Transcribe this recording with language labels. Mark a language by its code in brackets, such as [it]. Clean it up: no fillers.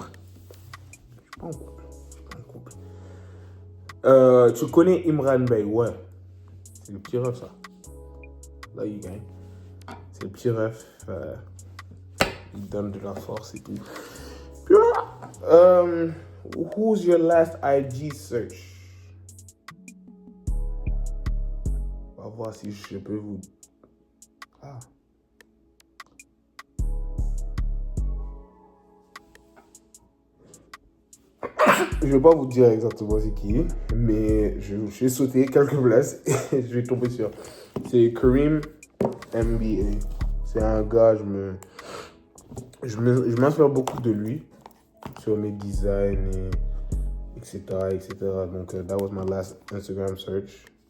[fr] Je suis pas en couple. Tu connais Imran Bey, ouais. C'est le petit ref, ça. Là, il gagne. C'est le petit ref. Il donne de la force et tout. Puis voilà. [en] Who's your last IG search? [fr] On va voir si je peux vous... Ah. Je ne vais pas vous dire exactement c'est qui, mais je vais sauter quelques places et je vais tomber sur... C'est Kareem MBA. C'est un gars, je m'inspire beaucoup de lui sur mes designs et etc. Donc, [en] that was my last Instagram search.